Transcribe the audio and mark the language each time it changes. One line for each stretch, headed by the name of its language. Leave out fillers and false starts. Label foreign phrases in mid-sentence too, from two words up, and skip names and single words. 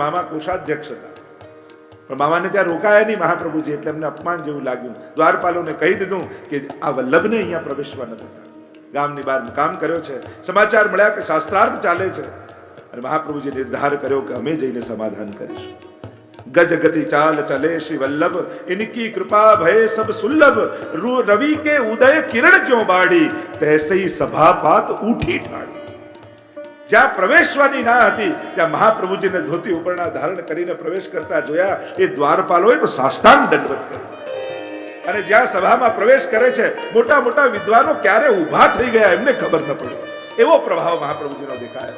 Gujarati: મહાપ્રભુજીના મામા કોષાધ્યક્ષ હતા. પણ મામાને ત્યાં રોકાયા નહીં મહાપ્રભુજી, એટલે એમને અપમાન જેવું લાગ્યું. દ્વારપાલોને કહી દીધું કે આ વલ્લભને અહીંયા પ્રવેશવા નથી. ગામની બહાર મુકામ કર્યો છે. સમાચાર મળ્યા કે શાસ્ત્રાર્થ ચાલે છે, અને મહાપ્રભુજી નિર્ધાર કર્યો કે અમે જઈને સમાધાન કરીશું.
Hindi: गज गति चाल चले श्री वल्लभ, इनकी कृपा भय सब सुलभ, रवि के उदय किरण क्यों बाढ़ी, तैसे ही सभापात उठी ठाड़ी.
Gujarati: જ્યાં પ્રવેશવાની ના હતી ત્યાં મહાપ્રભુજીને ધોતી ઉપરના ધારણ કરીને પ્રવેશ કરતા જોયા. એ દ્વારપાલોએ તો સાષ્ટાંગ દંડવત કર્યો. અને જ્યાં સભામાં પ્રવેશ કરે છે, મોટા મોટા વિદ્વાનો ક્યારે ઊભા થઈ ગયા એમને ખબર ન પડી. એવો પ્રભાવ મહાપ્રભુજીનો દેખાયો.